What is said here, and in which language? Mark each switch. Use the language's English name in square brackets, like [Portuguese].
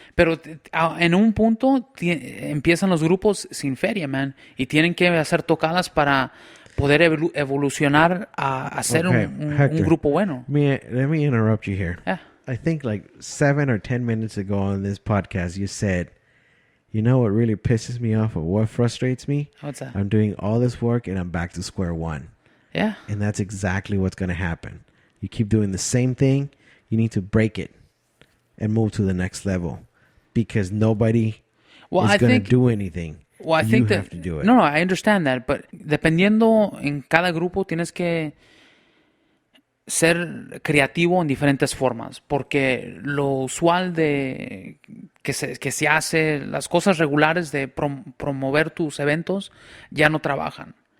[Spanish] Pero en un punto empiezan los grupos sin feria, man, y tienen que hacer tocadas para poder evolucionar a ser un grupo bueno. [English] Let me interrupt you here. Yeah. I think like 7 or 10 minutes ago on this podcast, you said, you know what really pisses me off or what frustrates me? What's that? I'm doing all this work and I'm back to square one. Yeah. And that's exactly what's going to happen. You keep doing the same thing, you need to break it and move to the next level because nobody is going to do anything. Well, I think have to do it. No, I understand that, but [Spanish] dependiendo en cada grupo tienes que ser creativo en diferentes formas, porque lo usual de que se hace, las cosas regulares de promover tus eventos ya no trabajan.